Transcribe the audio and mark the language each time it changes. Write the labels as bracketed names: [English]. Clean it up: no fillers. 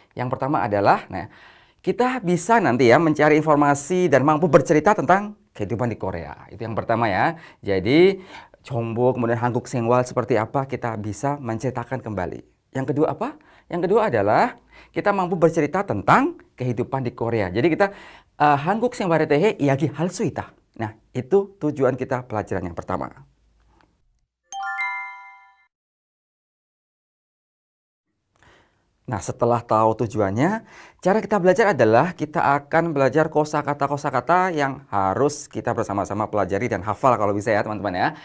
[Indonesian] Yang pertama adalah, kita bisa nanti ya mencari informasi dan mampu bercerita tentang kehidupan di Korea. Itu yang pertama ya. Jadi, 정보, kemudian 한국 생활 seperti apa, kita bisa menceritakan kembali. Yang kedua apa? Yang kedua adalah, kita mampu bercerita tentang kehidupan di Korea. Jadi kita, [Korean] 한국 생활에 대해 이야기할 수 있다. [Indonesian] Nah, itu tujuan kita pelajaran yang pertama. Nah, setelah tahu tujuannya, cara kita belajar adalah kita akan belajar kosakata-kosakata yang harus kita bersama-sama pelajari dan hafal kalau bisa ya teman-teman ya.